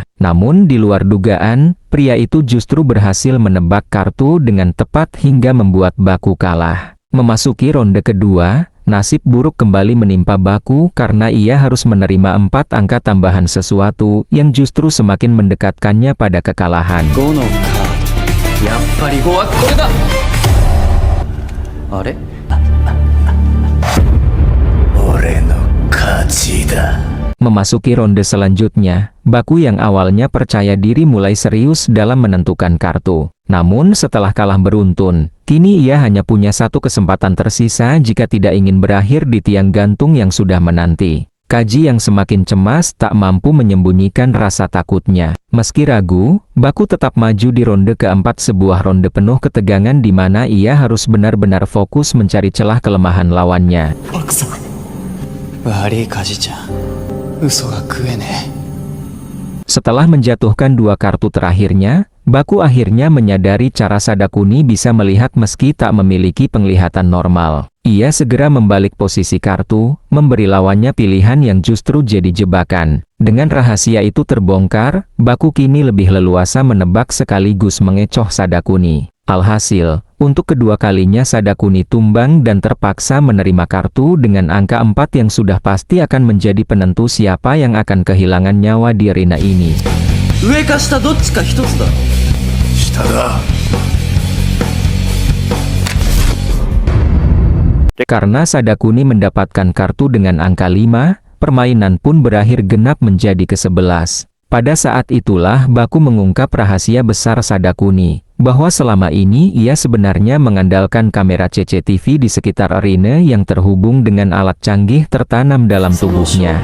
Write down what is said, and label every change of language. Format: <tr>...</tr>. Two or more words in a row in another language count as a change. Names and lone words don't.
<id>Namun di luar dugaan, pria itu justru berhasil menebak kartu dengan tepat hingga membuat Baku kalah. Memasuki ronde kedua, nasib buruk kembali menimpa Baku karena ia harus menerima 4 angka tambahan sesuatu yang justru semakin mendekatkannya pada kekalahan.</id> <ja>5 のカードやっぱり5はこれだあれ</ja> <id>Memasuki ronde selanjutnya, Baku yang awalnya percaya diri mulai serius dalam menentukan kartu. Namun setelah kalah beruntun, kini ia hanya punya satu kesempatan tersisa jika tidak ingin berakhir di tiang gantung yang sudah menanti. Kaji yang semakin cemas tak mampu menyembunyikan rasa takutnya. Meski ragu, Baku tetap maju di ronde keempat, sebuah ronde penuh ketegangan di mana ia harus benar-benar fokus mencari celah kelemahan lawannya.</id> <ja>悪いカジちゃん、嘘が食えねえ。</ja> <id>Setelah menjatuhkan 2 kartu terakhirnya, Baku akhirnya menyadari cara Sadakuni bisa melihat meski tak memiliki penglihatan normal. Ia segera membalik posisi kartu, memberi lawannya pilihan yang justru jadi jebakan. Dengan rahasia itu terbongkar, Baku kini lebih leluasa menebak sekaligus mengecoh Sadakuni. Alhasil, untuk kedua kalinya Sadakuni tumbang dan terpaksa menerima kartu dengan angka 4 yang sudah pasti akan menjadi penentu siapa yang akan kehilangan nyawa di arena ini.</id> <ja>上か下どっちか一つだろ下だ。</ja> <id>Karena Sadakuni mendapatkan kartu dengan angka 5, permainan pun berakhir genap menjadi ke-11. Pada saat itulah Baku mengungkap rahasia besar Sadakuni, bahwa selama ini ia sebenarnya mengandalkan kamera CCTV di sekitar arena yang terhubung dengan alat canggih tertanam dalam tubuhnya.</id>